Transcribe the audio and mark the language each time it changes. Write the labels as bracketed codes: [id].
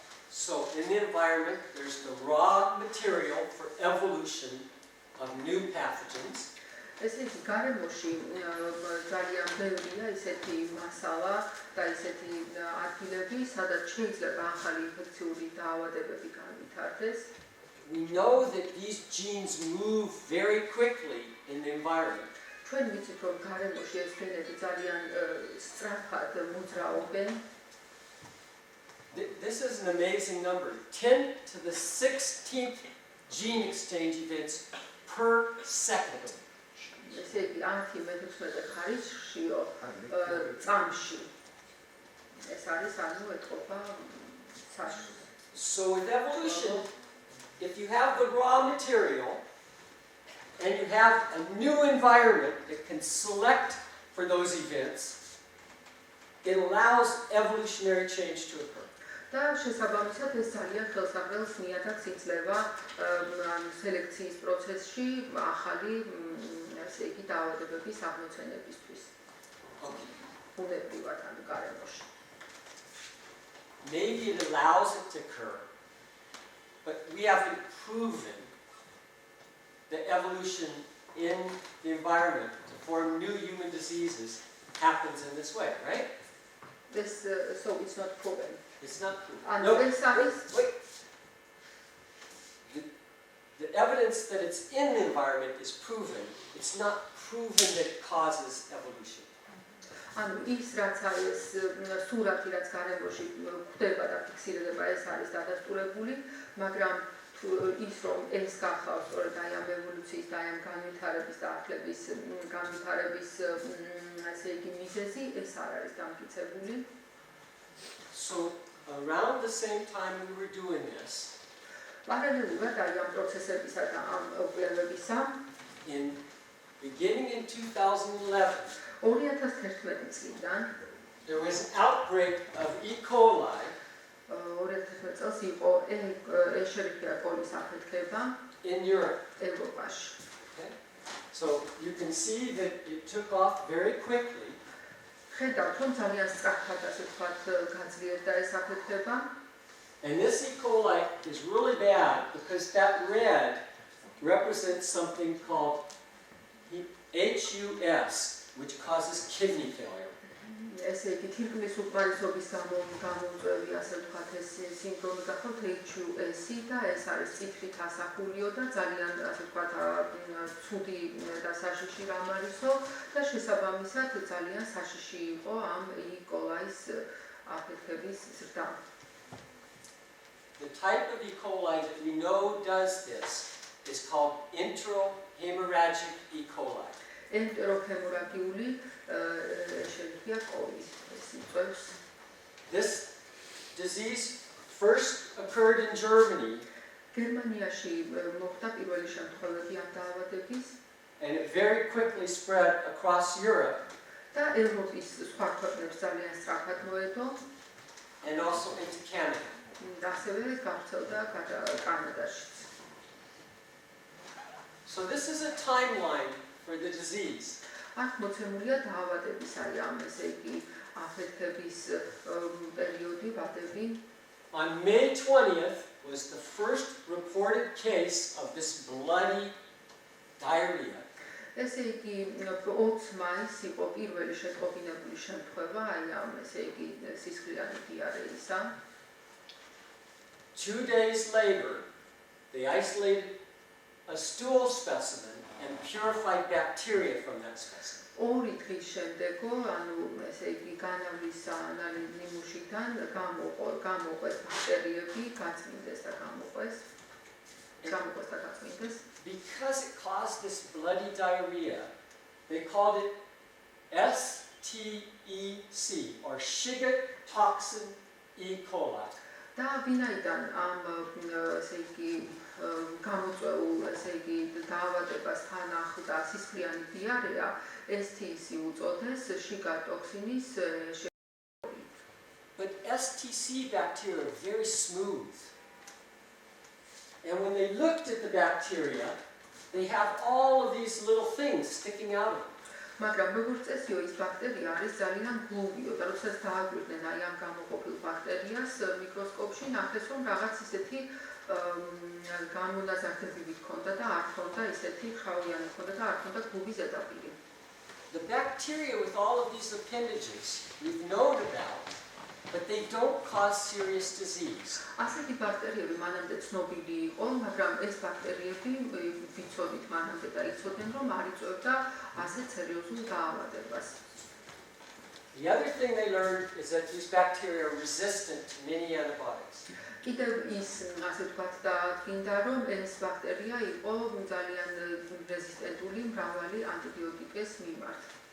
[en] So in the environment, there's the raw material for evolution of new pathogens. [ka] ესე იგი გარემოში ძალიან ბევრია ისეთი მასალა და ისეთი ადგილები, სადაც შეიძლება ახალი ინფექციური დაავადებები განვითარდეს. [en] We know that these genes move very quickly in the environment. [ka] ჩვენ ვიცით, რომ გარემოში ეს გენები ძალიან სწრაფად მოძრაობენ. [en] This is an amazing number. 10 to the 16th gene exchange events per second. [ka] ესე იგი 10-16 ხარისშიო წამში. ეს არის ანუ ეთყობა საშუალო. [en] So with evolution, if you have the raw material and you have a new environment that can select for those events, it allows evolutionary change to occur. [ka] და შესაბამისად ეს ძალიან ხელსაყრელს ნიადაგს იძლევა სელექციის პროცესში ახალი ესე იგი დაავადებების აღმოცენებისთვის. ბუნებრივად ანუ გარემოში. [en] Maybe it allows it to occur, but we haven't proven that evolution in the environment to form new human diseases happens in this way, right? This so it's not proven. It's not proven. And No, this is wait. The evidence that it's in the environment is proven. It's not proven that it causes evolution. [ka] ანუ ის რაც არის სურათი რაც გარემოში ხდება და ფიქსირდება ეს არის დადასტურებული, მაგრამ ის რომ ეს გახავს სწორედ აი ამ ევოლუციის და აი ამ განვითარების და ახლების განვითარების ასე იგი მიზეზი ეს არ არის დამტკიცებული. [en] So around the same time we were doing this, [ka] პარალელურად აი ამ პროცესებისა და ამ კვლევებისა [en] beginning in 2011, [ka] 2011 წლიდან [en] there was an outbreak of E. coli [ka] 2011 წელს იყო ეშერიქია კოლის აფეთქება [en] in Europe. [ka] ევროპაში. [en] Okay? So you can see that it took off very quickly. [ka] ხედავთ რომ ძალიან სწრაფად ასე ვთქვათ გაძლიერდა ეს აფეთქება. [en] And this E. coli is really bad because that red represents something called HUS, which causes kidney failure. [ka] ესე იგი თირკმლის უკმარისობის გამოწვევი, ასე ვთქვათ, ეს სინდრომი გახავთ HUS-ი და ეს არის წითლით ასახულიო და ძალიან, ასე ვთქვათ, ცუდი და საშიში რამ არისო და შესაბამისად ძალიან საშიში იყო ამ E. coli-ის აფეთქების ზრდა. [en] The type of E. coli that we know does this is called enterohemorrhagic E. coli. [ka] Enterohemorrhagიული შეგვიძლია კოლის სიტყვებს. [en] This disease first occurred in Germany [ka] გერმანიაში მოხდა პირველი შემთხვევები ამ დაავადების [en] and it very quickly spread across Europe [ka] და ევროპის სხვა ქვეყნებს ძალიან სწრაფად მოედო [en] and also into Canada. [ka] ასევე გავრცელდა კანადაშიც. [en] So this is a timeline for the disease. [ka] აქ მოცემულია დაავადების ამ ესე იგი აფეთქების პერიოდი, ვადები. [en] On May 20th was the first reported case of this bloody diarrhea. [ka] ესე იგი 20 მაისს იყო პირველი შეტყობინებული შემთხვევა ამ ესე იგი სისხლიანი დიარეისა. [en] 2 days later, they isolated a stool specimen and purified bacteria from that specimen. [ka] ორი დღის შემდეგო, ანუ ესე იგი განავლის ნიმუშიდან გამოყვეს ბაქტერიები, გაწმინდეს და გამოყვეს და გაწმინდეს. [en] Because it caused this bloody diarrhea, they called it STEC, or Shiga toxin E. coli. [ka] და ვინაიდან ამ ესე იგი გამოწვეულ ესე იგი დაავადებას თან ახლდა სისხლიანი დიარეა, STC უწოდეს შიგა ტოქსინის [en] But STC bacteria are very smooth. And when they looked at the bacteria, they have all of these little things sticking out of them. [ka] მაგრამ როგორც წესიო ის ბაქტერია არის ძალიან გლუვიო და როდესაც დააკვირდნენ აი ამ გამოყოფილ ბაქტერიას მიკროსკოპში ნახეს რომ რაღაც ისეთი გამონაზრდები ჰქონდა და არ ჰქონდა ისეთი ხავიანი ჰქონდა და არ ჰქონდა გლუვის ზედაპირი. [en] The bacteria with all of these appendages we've known about, but they don't cause serious disease. [ka] ასეთი ბაქტერიები მანამდე ცნობილი იყო, მაგრამ ეს ბაქტერიები ვიცოდით მანამდე და იცოდნენ რომ არ იწვევდა ასეთ სერიოზულ დაავადებას. [en] The other thing they learned is that these bacteria are resistant to many antibiotics. [ka] კიდევ ის ასე ვთქვათ დაადგინდა რომ ეს ბაქტერია იყო ძალიან რეზისტენტული მრავალი ანტიბიოტიკის მიმართ.